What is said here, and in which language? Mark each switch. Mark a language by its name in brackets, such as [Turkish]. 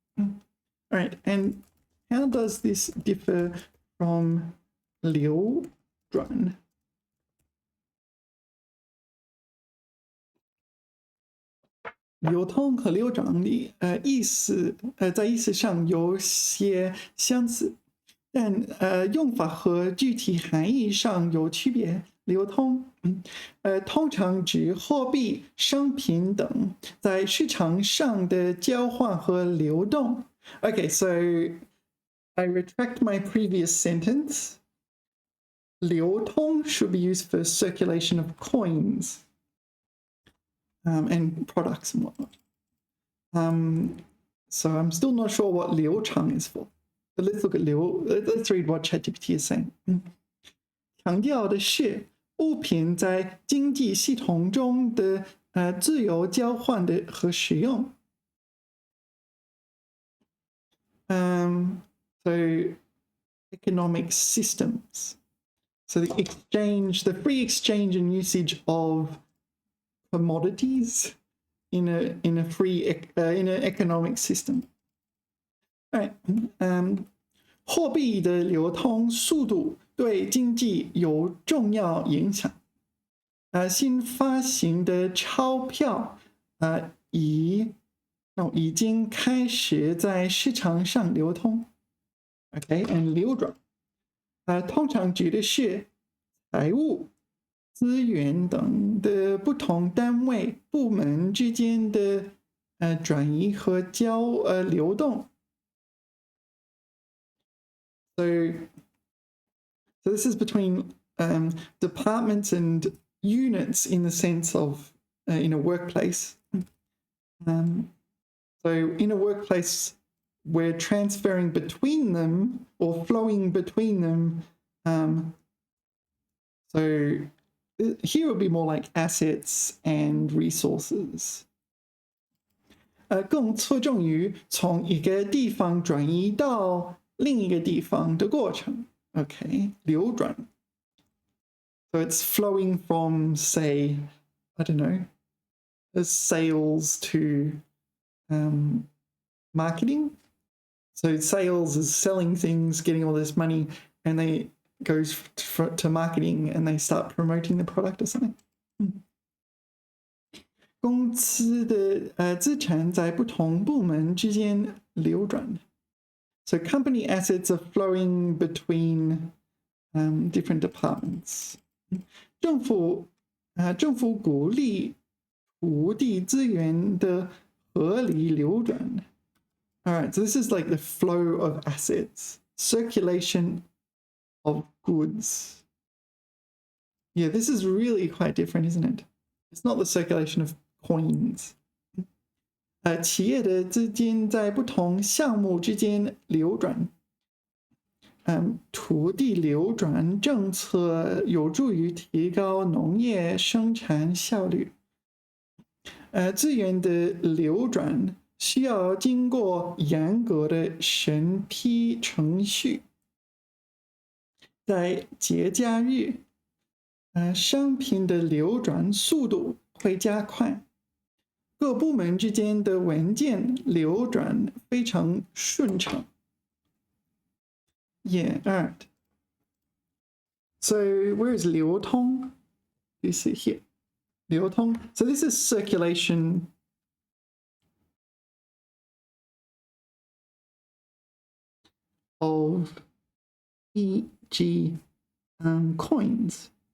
[English] All right, and how does this differ from 流转? [Chinese] "流通和流转的意思在意思上有些相似，但用法和具体含义上有区别。流通通常指货币、商品等在市场上的交换和流动。 [English] Okay, so I retract my previous sentence. 流通 should be used for circulation of coins and products and whatnot. So I'm still not sure what 流长 is for. But let's look at 流. Let's read what ChatGPT is saying. [Chinese] 强调的是物品在经济系统中的自由交换的和使用。 [English] So economic systems. So the exchange, the free exchange and usage of commodities in a free in an economic system. All right. [Chinese] 货币的流通速度对经济有重要影响。新发行的钞票已经开始在市场上流通。 [English] OK，and 流转。 [Chinese] 通常指的是财务、资源等的不同单位、部门之间的转移和流动。 [English] So this is between departments and units in the sense of in a workplace. So in a workplace, we're transferring between them or flowing between them. So here would be more like assets and resources. [Chinese] 更侧重于从一个地方转移到另一个地方的过程。 [English] Okay, 流转。 So it's flowing from, say, I don't know, sales to marketing. So sales is selling things, getting all this money, and they goes to marketing and they start promoting the product or something. [Chinese] 公司的资产在不同部门之间流转。 [English] So company assets are flowing between different departments. [Chinese] 政府鼓励土地资源的合理流转。 [English] All right, so this is like the flow of assets, circulation of goods. Yeah, this is really quite different, isn't it? It's not the circulation of coins. [Chinese] 企业的资金在不同项目之间流转。土地流转政策有助于提高农业生产效率。资源的流转需要经过严格的审批程序。在节假日，商品的流转速度会加快。各部门之间的文件流转非常顺畅。 [English] Yeah, all right. So where is 流通? You see here. 流通. So this is circulation of EG coins.